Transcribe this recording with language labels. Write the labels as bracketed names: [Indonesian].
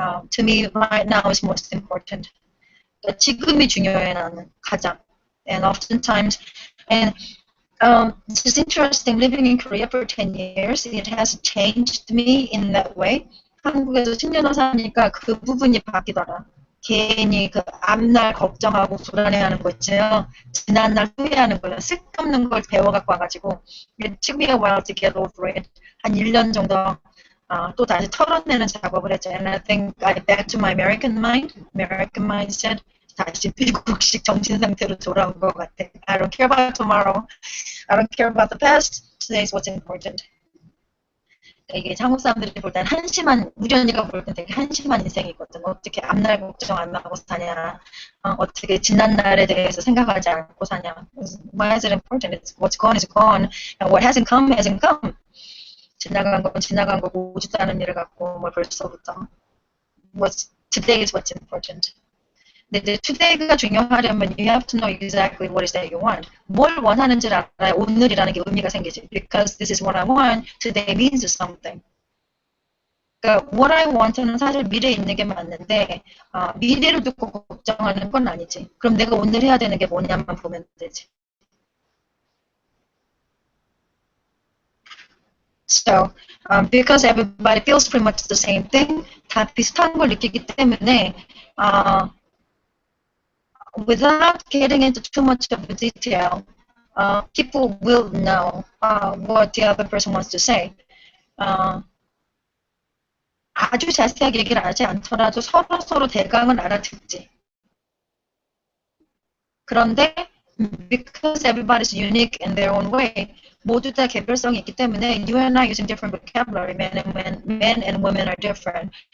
[English] To me, right now is most important. [Korean] 그러니까 지금이 중요해 나는 가장. [English] And oftentimes, and it's just interesting living in Korea for 10 years. It has changed me in that way. [Korean] 한국에서 10년을 사니까 그 부분이 바뀌더라. 괜히 그 앞날 걱정하고 불안해하는 거 있죠. 지난날 후회하는 거예요. 쓸데없는 걸 배워갖고 와가지고 [English] it took me a while to get over it. [Korean] 한 1년 정도 또 다시 털어내는 작업을 했죠. [English] And I think I back to my American mindset. [Korean] 다시 미국식 정신 상태로 돌아온 것 같아. [English] I don't care about tomorrow. I don't care about the past. Today is what's important. [Korean] 이게 한국 사람들이 볼 때는 한심한, 우연이가 볼 때는 되게 한심한 인생이거든. 어떻게 앞날 걱정 안 하고 사냐. 어떻게 지난날에 대해서 생각하지 않고 사냐. [English] Why is it important? It's what's gone is gone. And what hasn't come hasn't come. [Korean] 지나간 건 지나간 거고 오지도 않은 일을 갖고 뭘 벌써부터. [English] Today is what's important. [Korean] 근데 today가 중요하려면 [English] you have to know exactly what is that you want. [Korean] 뭘 원하는지를 알아야 오늘이라는 게 의미가 생기지. [English] Because this is what I want, today means something. [Korean] 그러니까 [English] what I want [Korean] 는 사실 미래에 있는 게 맞는데 미래를 두고 걱정하는 건 아니지. 그럼 내가 오늘 해야 되는 게 뭐냐만 보면 되지. [English] So, because everybody feels pretty much the same thing, [Korean] 다 비슷한 걸 느끼기 때문에 [English] without getting into too much of the detail, people will know what the other person wants to say. [Korean] 아주 자세하게 얘기를 하지 않더라도 서로 대강은 알아듣지. [English] 그런데 because everybody's unique in their own way, [Korean] 모두 다 개별성이 있기 때문에 [English] you and I using different vocabulary. Men and women are different.